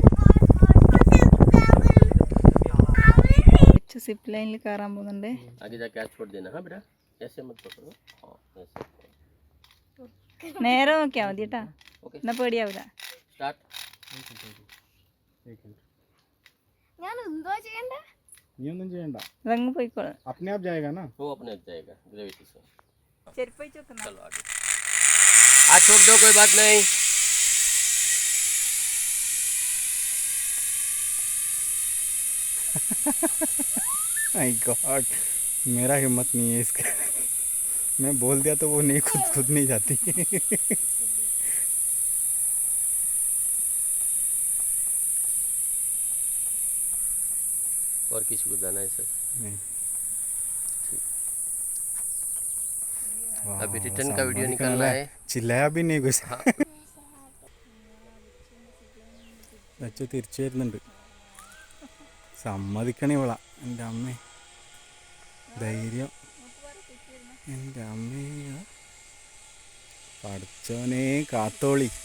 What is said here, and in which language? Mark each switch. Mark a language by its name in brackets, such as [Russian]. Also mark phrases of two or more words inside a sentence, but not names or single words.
[Malayalam] സിപ്പ് ലൈനിൽ കയറാൻ പോകുന്നുണ്ട്. നേരെ നോക്കിയാ മതി കേട്ടാ, എന്നാ പേടിയാവില്ല. നീ ഒന്നും ചെയ്യണ്ട, അതങ്ങ് പോയിക്കോളാം. [Hindi] अपने आप जाएगा ना? वो अपने आप जाएगा ग्रेविटी से। [Malayalam] ചെരുപ്പ് വെച്ച് വെക്കുന്ന. [Hindi] चलो आगे आज छोड़ दो, कोई बात नहीं। [English] My God, [Hindi] मेरा हिम्मत नहीं है इसका। मैं बोल दिया तो वो नहीं, खुद नहीं जाती। और किसी को जाना है सर? नहीं। अभी रिटर्न का वीडियो निकालना है। चिल्लाया भी नहीं कुछ। हाँ। [Malayalam] അച്ഛൻ തിരിച്ചു വരുന്നുണ്ട്. സമ്മതിക്കണേ ഇവളാ. എൻ്റെ അമ്മേ ധൈര്യം. എൻ്റെ അമ്മേ പഠിച്ചോനെ കാത്തോളി.